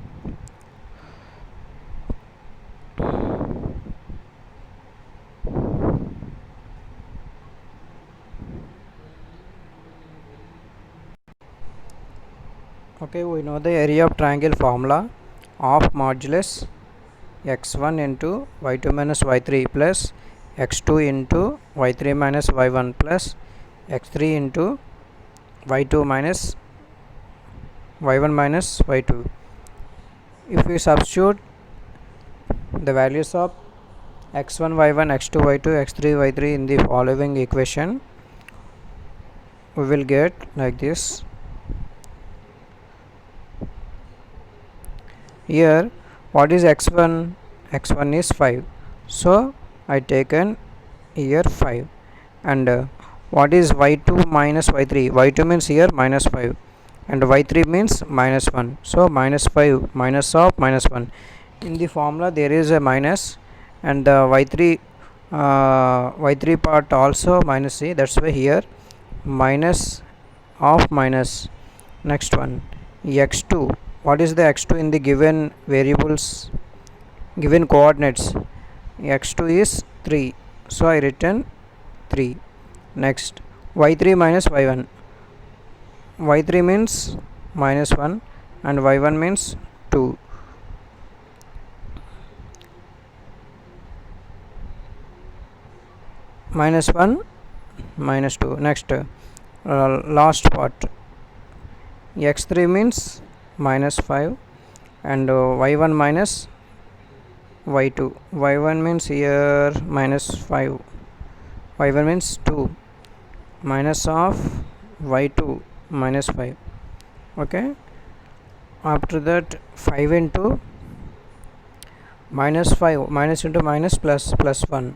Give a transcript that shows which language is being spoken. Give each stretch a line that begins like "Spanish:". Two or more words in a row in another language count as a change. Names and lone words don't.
English: Okay, we know the area of triangle formula of modulus x1 into y2 minus y3 plus x2 into y3 minus y1 plus x3 into y2 minus y1 minus y2. If we substitute the values of x1 y1 x2 y2 x3 y3 in the following equation, we will get like this. Here what is x1? X1 is 5, so I taken here 5. And what is y2 minus y3? Y2 means here minus 5 and y3 means minus 1, so minus 5 minus of minus 1. In the formula there is a minus, and the y3 part also minus c, that's why here minus of minus. Next one, x2. What is the x2 in the given variables, given coordinates? X2 is 3, so I written 3. Next, y3 minus y1. Y3 means minus 1 and y1 means 2. Minus 1 minus 2. Next, last part, x3 means minus 5 and y1 minus y2. Y1 means here minus 5, y1 means 2, minus of y2 minus 5. Okay, after that 5 into minus 5, minus into minus plus 1.